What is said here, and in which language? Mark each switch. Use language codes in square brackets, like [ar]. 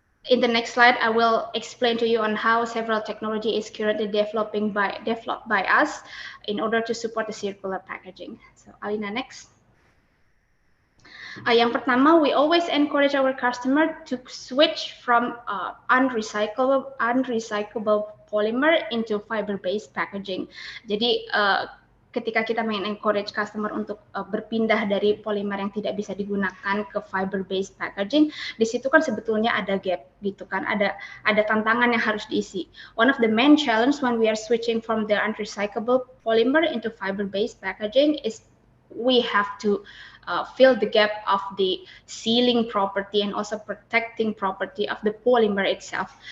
[en] In the next slide, I will explain to you on how several technology is currently developed by us in order to support the circular packaging. So, Alina, next. [id] Yang pertama, [en] we always encourage our customer to switch from unrecyclable polymer into fiber-based packaging. [id] Jadi ketika kita encourage customer untuk berpindah dari polimer yang tidak bisa digunakan ke fiber-based packaging, di situ kan sebetulnya ada gap gitu kan, ada tantangan yang harus diisi. [en] One of the main challenge when we are switching from the unrecyclable polymer into fiber-based packaging is we have to fill the gap of the sealing property and also protecting property of the polymer itself.